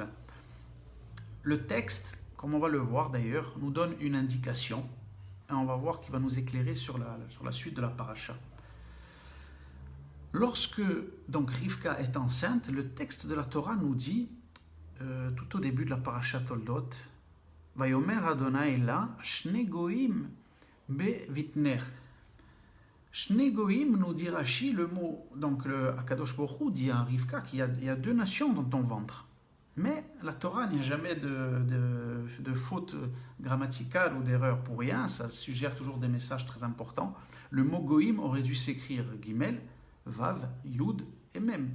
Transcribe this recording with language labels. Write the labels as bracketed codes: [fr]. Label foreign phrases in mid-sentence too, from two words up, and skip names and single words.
[fr] Le texte, comme on va le voir d'ailleurs, nous donne une indication et on va voir qu'il va nous éclairer sur la suite de la paracha. Lorsque donc Rivka est enceinte, le texte de la Torah nous dit, tout au début de la paracha Toldot, [he] ויאמר ה' לה שני גוים בבטנך. שני גוים, [fr] nous dit Rashi, le mot, donc le [he] הקדוש ברוך הוא [fr] dit à Rivka qu'il y a deux nations dans ton ventre. Mais la Torah, il n'y a jamais de faute grammaticale ou d'erreur pour rien, ça suggère toujours des messages très importants. Le mot goim aurait dû s'écrire Gimel, Vav, Yud et Mem.